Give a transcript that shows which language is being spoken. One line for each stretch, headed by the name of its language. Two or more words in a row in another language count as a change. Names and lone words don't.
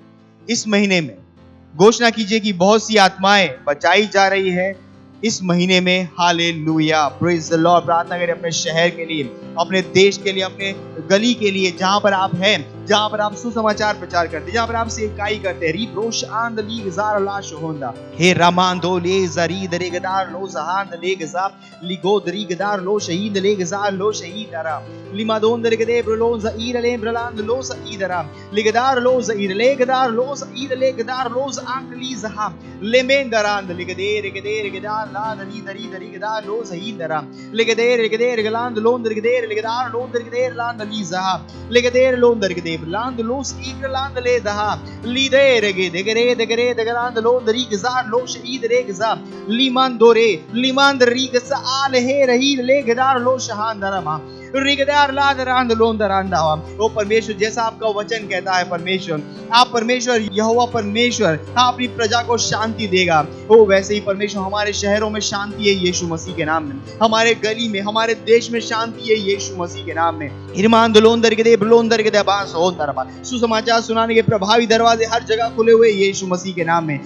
Hindi: इस महीने में घोषणा कीजिए कि बहुत सी आत्माएं बचाई जा रही है इस महीने में। हालेलुया,
English: praise the Lord.
Hindi: प्रार्थना करें अपने शहर के लिए, अपने देश के लिए, अपने गली के लिए, जहां पर आप हैं, जहां पर आप सुसमाचार प्रचार करते हैं, जहां पर आप सेवकाई करते हैं। रीब्रोश आंद लीग जार लाश होंदा हे रामांदो ले जरी दरेगदार लो जहान लेगजा लिगो दरीगदार लो शहीद लेगजार लो शहीद दरा लिमादोन दरेगदे ब्रलो ज़ईर ले ब्रलांद लो सईदरा लिगदार लो ज़ईर लेगदार लो सईद लेगदार लो आंकली जहा लेमेंदरांद लिगदे रेगदे रेगदार ला दरी दरी दरीगदार लो सईदरा लिगदे रेगदे रेगलांद लोन दरेगदे लिगदार लोन दरेगदे लांद लीजहा लिगदे लोन दरेगदे land los igland le daha lidere degere degere degrand lo rigzar lo shahid regza limandore limandrigsa al he rahi le gedar lo shahandarama रिगदार लादरांद लोंदरांदा। ओ परमेश्वर, जैसा आपका वचन कहता है परमेश्वर, आप परमेश्वर यहोवा परमेश्वर अपनी प्रजा को शांति देगा। ओ वैसे ही परमेश्वर हमारे शहरों में शांति है यीशु मसीह के नाम में, हमारे गली में, हमारे देश में शांति है यीशु मसीह के नाम में। हिरमान लोंदर के दे ब्लोंदर के दे बास होंदरबा सुसमाचार सुनाने के प्रभावी दरवाजे हर जगह खुले हुए यीशु मसीह के नाम में।